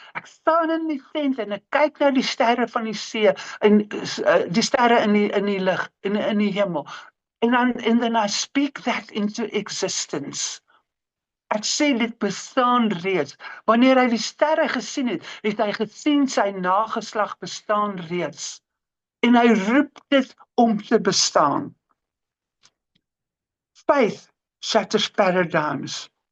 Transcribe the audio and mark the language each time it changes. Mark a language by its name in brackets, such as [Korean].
[Afrikaans] Ek staan in die tent en ek kyk na die sterre van die see, en die sterre in die lig, in die hemel. [English] And then I speak that into existence. [Afrikaans] Ek sê dit bestaan reeds. Wanneer hy die sterre gesien het, het hy gesien sy nageslag bestaan reeds. En hy roep dit om te bestaan. [English] Faith shatters paradigms.